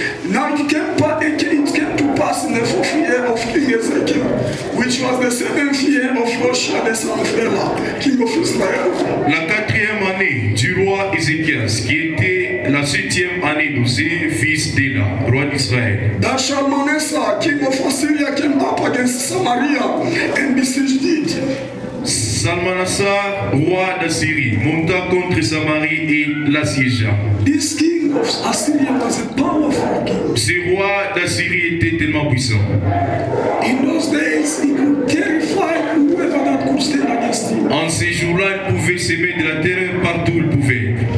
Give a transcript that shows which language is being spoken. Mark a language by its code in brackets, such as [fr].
[en] Now it came to pass in the 4th year of King Ezekiel, which was the 7th year of Hoshea the son of Elah, king of Israel. [fr] La 4e année du roi Ézéchias, qui était la 7e année d'Osée, fils d'Éla, roi d'Israël. [en] That Shalmaneser, king of Assyria, came up against Samaria and besieged it. [fr] Salmanassar, roi d'Assyrie, monta contre Samarie et l'assiégea. [en] This king of Assyria was a powerful king. [fr] Ce roi d'Assyrie était tellement puissant. [en] In those days, he could terrify whoever that could stand against him. [fr] En ces jours-là, il pouvait s'aimer de la terreur partout où il pouvait.